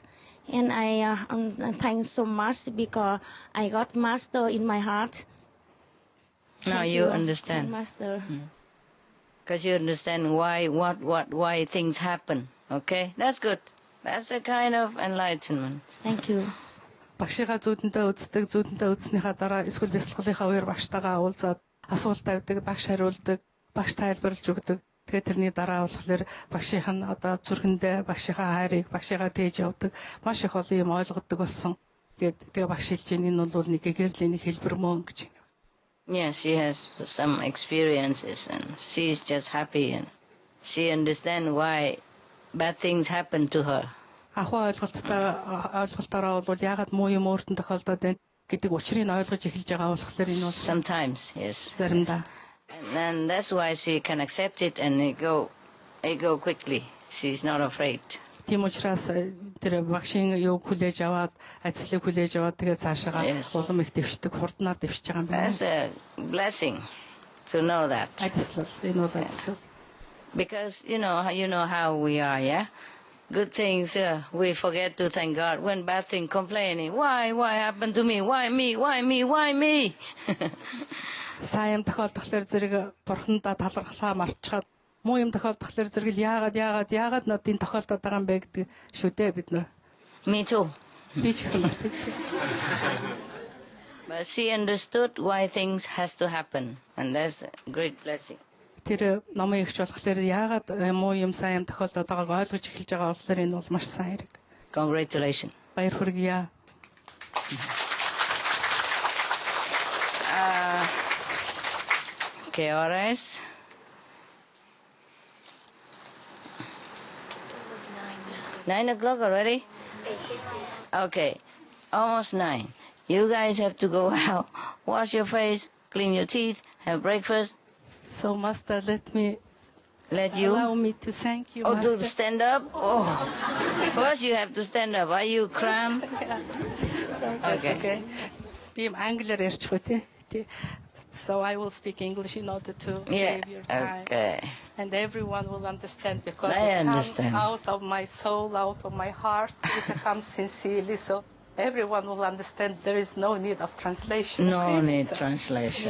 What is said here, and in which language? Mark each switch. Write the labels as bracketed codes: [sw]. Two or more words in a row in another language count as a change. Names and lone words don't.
[en] And I thank so much because I got Master in my heart. Now you understand. Master. Because you understand why things happen. Okay, that's good. That's a kind of enlightenment. Thank you. [mn] Багшигаа зүүдэндээ үзснийхаа дараа эсвэл бясалгалынхаа үеэр багштайгаа уулзаад асуулт тавьдаг, багш хариулдаг, багш тайлбарлаж өгдөг. Тэгээд тэрний дараа болохоор багшийнх нь одоо зүрхэндээ багшийнхаа хайрыг, багшигаа тээж явдаг. Маш их олон юм ойлгодог болсон. Тэгээд багш хэлж энэ нь бол нэг гэрлийн нэг хэлбэр мөн гэж. [en] Yes, she has some experiences, and she's just happy, and she understands why bad things happen to her. [mn] Ахаа ойлголтоороо бол яагаад муу юм өөртөө тохиолдоод байна гэдэг учрыг ойлгож эхэлж байгаа болохоор энэ бол [en] sometimes, yes. [mn] Заримдаа. [en] And that's why she can accept it and it go quickly. She's not afraid. [mn] Тийм учраас тэр багшийн юу хүлээж аваад, ажлыг хүлээж аваад тэгээд цаашаа улам их дэвшдэг, хурднаар дэвшиж байгаа юм байна. [en] That's a blessing to know that. [mn] Энэ бол ажил. [en] Because you know how we are, yeah? Good things, we forget to thank God. When bad things, complaining, why happened to me? Why me? [mn] Сайн юм тохиолдохлоор зэрэг бурхандаа талархлаа марчгаад муу юм тохиолдохлоор зэрэг яагаад надад тохиолдоод байгаа юм бэ гэдэг шүү дээ бид нар. [en] Me too. [mn] Би ч гэсэн бас тийм. [en] But she understood why things has to happen, and that's a great blessing. [mn] Тэр номын ихч болохоор яагаад муу юм сайн юм тохиолдоод байгааг ойлгож эхэлж байгаа болохоор энэ бол маш сайн хэрэг. [en] Congratulations. [mn] Баяр хүргье. [en] Okay, all right. Nine o'clock already? Okay, almost 9. You guys have to go out, wash your face, clean your teeth, have breakfast. So, Master, allow me to thank you, Master. To stand up? Oh, first you have to stand up. Are you cramped? [mn] Okay. Би англиар ярьчих үү те. [en] So I will speak English in order to save your time. Okay. And everyone will understand because I it understand. comes out of my soul, out of my heart. It comes sincerely. So everyone will understand there is no need of translation. No need translation.